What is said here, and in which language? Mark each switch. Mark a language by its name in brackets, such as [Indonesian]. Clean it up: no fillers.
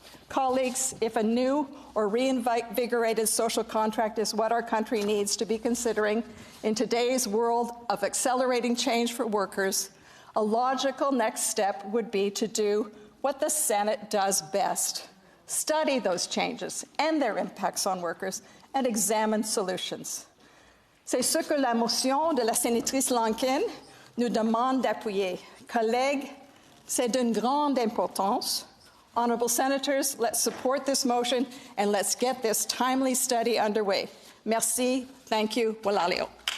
[English] Colleagues, if a new or reinvigorated social contract is what our country needs to be considering in today's world of accelerating change for workers, a logical next step would be to do what the Senate does best: study those changes and their impacts on workers and examine solutions. [French] C'est ce que la motion de la sénatrice Lankin nous demande d'appuyer. Collègues, c'est d'une grande importance. [English] Honourable Senators, let's support this motion and let's get this timely study underway. Merci, thank you, walalio.